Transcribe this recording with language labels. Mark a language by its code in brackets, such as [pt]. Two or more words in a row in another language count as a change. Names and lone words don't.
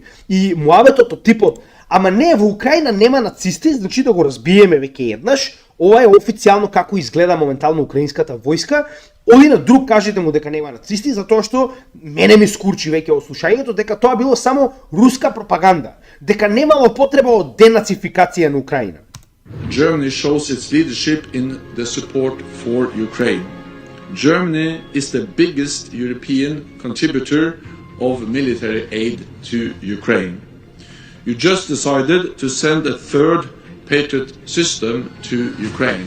[mk] И муабетот од типот, ама не, во Украина нема нацисти, значи да го разбиеме веќе еднаш, ова е официјално како изгледа моментално украинската војска, оди на друг кажете му дека нема нацисти, затоа што мене ми скурчи веќе од слушањето дека тоа било само руска пропаганда, дека немало потреба од денацификација на Украина. [en] Germany shows its leadership in the support for Ukraine. Germany is the biggest European contributor of military aid to Ukraine. You just decided to send a third Patriot system to Ukraine.